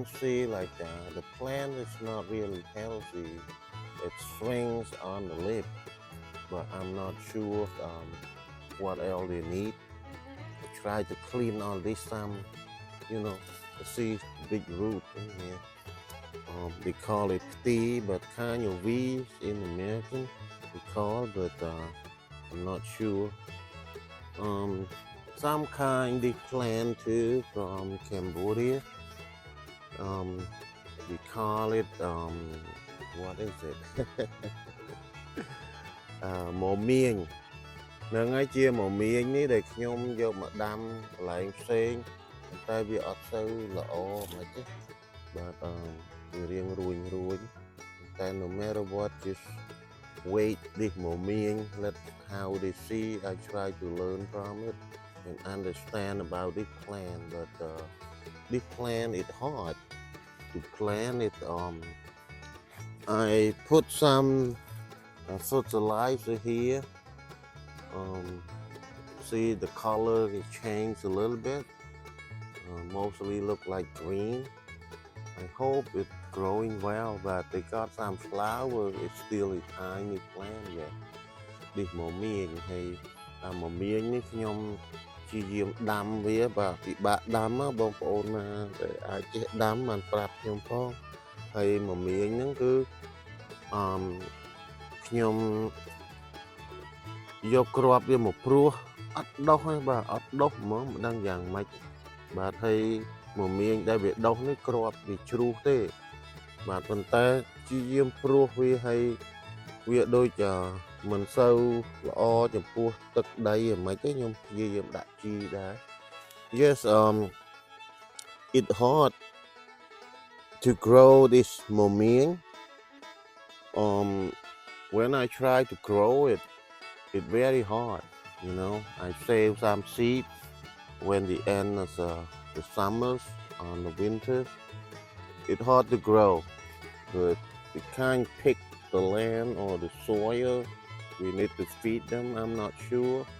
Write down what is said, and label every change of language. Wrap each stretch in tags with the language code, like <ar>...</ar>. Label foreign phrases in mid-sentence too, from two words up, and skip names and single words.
<en>see like the plant is not really healthy it shrinks on the lip but I'm not sure what else they need I try to clean all this some you know to see big root in here they call it tea but kind of weeds in American we call but I'm not sure some kind they plant too from Cambodia we call it what is it</en> <km>មមៀងហ្នឹងហើយជា មមៀងនេះដែលខ្ញុំយកមកដាំកន្លែងផ្សេងតែវាអត់ទៅល្អមិនទេបាទវារៀងរួញតែ</km> <en>no matter what just wait this មមៀង let how they see I try to learn from it and understand about this plant but this plant is hard to plant it I put some fertilizer here see the color it changed a little bit mostly look like green I hope it's growing well but they got some flower it's still a tiny plant yet this</en> <km>មមៀងហើយមមៀងនេះខ្ញុំជាយាមដាំវាបាទពិបាកដាំបងប្អូនណាតែអាចចេះដាំបានប្រាប់ខ្ញុំផងហើយមមៀងហ្នឹងគឺ ខ្ញុំយកគ្រាប់វាមកព្រោះអត់ដុះទេបាទអត់ដុះហ្មងមិនដឹងយ៉ាងម៉េចបាទហើយមមៀងដែលវាដុះនេះគ្រាប់វាជ្រុះទេបាទប៉ុន្តែជាយាមព្រោះវាហើយវាដូចមិនសូវល្អចំពោះទឹកដីហ្មងទេខ្ញុំព្យាយាមដាក់ជីដែរ</km> <en>yes it hard to grow this momiang when I try to grow it very hard you know I save some seed when the end of the summers on the winter it hard to grow but it can't pick the land or the soil we need to feed them I'm not sure</en>